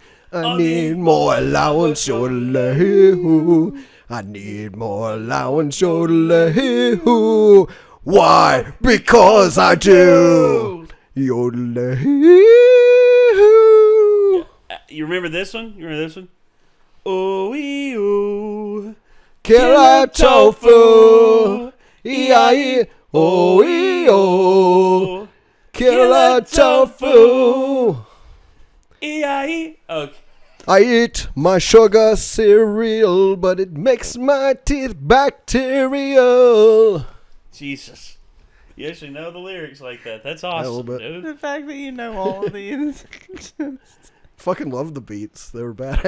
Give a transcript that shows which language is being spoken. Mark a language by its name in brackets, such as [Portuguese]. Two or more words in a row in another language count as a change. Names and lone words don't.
[English] I need more allowance, yodelay-hoo. I need more allowance, yodelay-hoo. Why? Because I do. Yodelay-hoo. You remember this one? You remember this one? O-E-O. Killer tofu. E-I-E-O-E-O. Killer tofu. E-I-E. Okay. I eat my sugar cereal, but it makes my teeth bacterial. Jesus. You actually know the lyrics like that. That's awesome, dude. The fact that you know all of these. Fucking love the beats. They were badass.